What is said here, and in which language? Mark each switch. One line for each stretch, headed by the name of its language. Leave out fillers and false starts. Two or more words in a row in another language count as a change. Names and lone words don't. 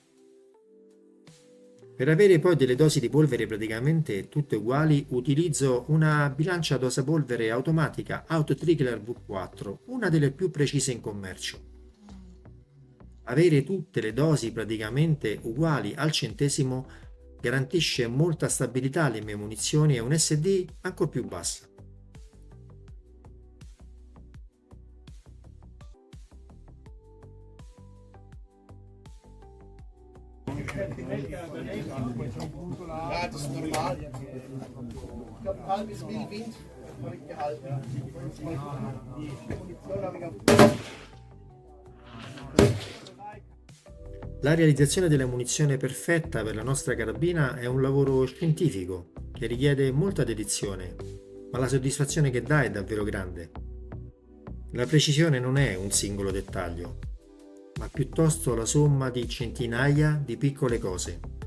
Italian: Per avere poi delle dosi di polvere praticamente tutte uguali, utilizzo una bilancia dose polvere automatica Auto Trickler V4, una delle più precise in commercio. Avere tutte le dosi praticamente uguali al centesimo garantisce molta stabilità alle mie munizioni e un SD ancora più bassa.
German: Ja, das ist normal. Ich habe ein halbes Mil Wind habe ich gehalten. Die Munition habe ich auf.
Italian: La realizzazione della munizione perfetta per la nostra carabina è un lavoro scientifico che richiede molta dedizione, ma la soddisfazione che dà è davvero grande. La precisione non è un singolo dettaglio, ma piuttosto la somma di centinaia di piccole cose.